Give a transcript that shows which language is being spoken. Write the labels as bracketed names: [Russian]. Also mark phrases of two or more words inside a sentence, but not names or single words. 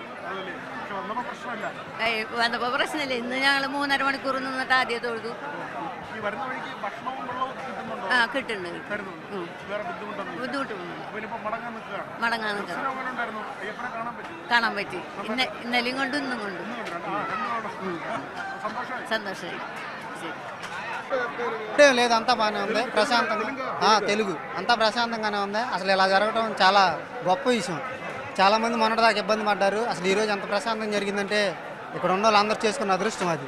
[Malayalam] വന്നപ്പോ പ്രശ്നമില്ല. ഇന്ന് ഞങ്ങൾ 3.5 മണിക്കൂർ നിന്നിട്ട് ആദ്യം തൊഴുതു. ആ കിട്ടുന്നുണ്ട്. ബുദ്ധിമുട്ടൊന്നുമില്ല. മടങ്ങാൻ നിൽക്കണം. കാണാൻ പറ്റി. ഇന്നലെയും കൊണ്ട് ഇന്നും കൊണ്ട് సంతోషం. [Telugu] లేదు, అంతా బాగానే ఉంది. ప్రశాంతంగా తెలుగు అంతా ప్రశాంతంగానే ఉంది. అసలు ఇలా జరగడం చాలా గొప్ప విషయం. చాలామంది మొన్నటిదాకా ఇబ్బంది పడ్డారు. అసలు ఈరోజు ఎంత ప్రశాంతంగా జరిగిందంటే ఇక్కడ ఉన్న వాళ్ళందరూ చేసుకున్న అదృష్టం అది.